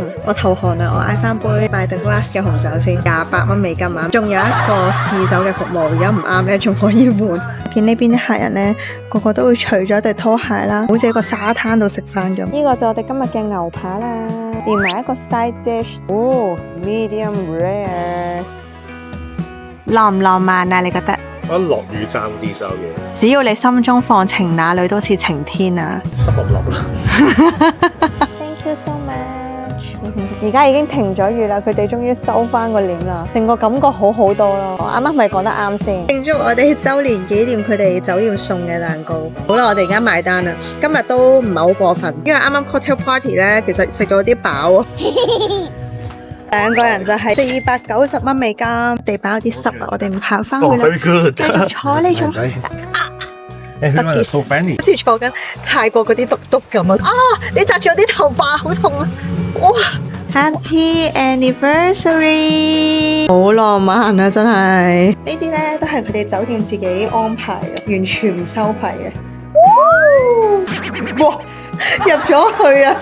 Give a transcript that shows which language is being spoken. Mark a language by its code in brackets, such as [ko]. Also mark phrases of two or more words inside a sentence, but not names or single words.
[yue] 我投降啦，我嗌翻杯 [en] By the Glass [yue] 嘅紅酒先，28蚊美金啊！仲有一個試酒嘅服務，如果唔啱咧，仲可以換。見呢邊啲客人咧，個個都會除咗對拖鞋啦，好似喺個沙灘度食飯咁。呢個就我哋今日嘅牛扒啦，連埋一個 [en] side dish， medium rare， [yue] 浪唔浪漫啊？你覺得？我覺得落雨爭啲所有嘢，只要你心中放晴，哪裏都似晴天啊！濕立立啦。 [en] Thank you so much [yue] 而家已經停咗雨啦，佢哋終於收翻個簾啦，成個感覺好好多咯。我啱啱咪講得啱先，慶祝我哋週年紀念佢哋酒店送嘅蛋糕。好啦，我哋而家埋單啦。今日都唔係好過分，因為啱啱 [en] cocktail party [yue] 咧，其實食咗啲飽啊。兩個人就係490蚊美金，地板有啲濕啊，我哋唔行翻去啦。 [en] very good。 [yue] 繼續坐呢種。 [en] Everyone is so friendly。 [yue] 好似坐緊泰國嗰啲篤篤咁啊！你紮住我啲頭髮，好痛啊！哇 ！ [en] Happy anniversary！ [yue] 好浪漫啊，真係。呢啲咧都係佢哋酒店自己安排嘅，完全唔收費嘅。哇！入咗去啊！